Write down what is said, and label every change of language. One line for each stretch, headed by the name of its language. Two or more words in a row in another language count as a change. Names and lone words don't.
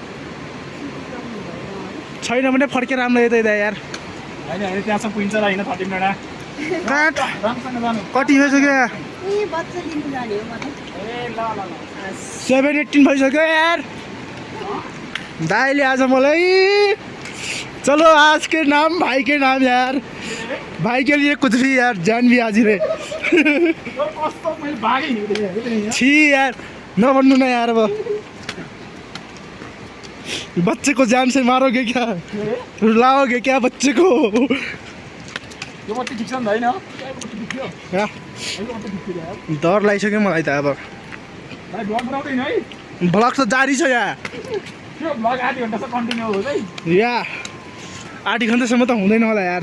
Nepali: छैन भने फर्केर राम्रो यतै दा यार होइन होइन त्यहाँसम्म पुगिन्छ र होइन 30 मिनट काट राम्रोसँग जानु कति भइसक्यो ए बच्चा लिनु जाने हो म त ए ल ल ल 7:18 भइसक्यो यार दाइले आज मलाई
Hindi: चलो आज के नाम भाई के नाम यार भाई के लिए कुछ भी यार जान भी हाजिर है
Nepali: कस्तो मैले भागेँ नि छी यार नभन्नु न यार
Hindi: अब बच्चे को जान से मारोगे क्या रुलाओगे क्या बच्चे को
Nepali: यो बत्ती ठिक छ नि त होइन या, अहिले बत्ती ठिक छ यार डर लागिसक्यो मलाई त अब भाइ ब्लग बनाउँदैन है ब्लग त जारी छ या त्यो ब्लग आधी घन्टासम्म कन्टिन्यू होस् है या 8 घन्टासम्म त हुँदैन होला यार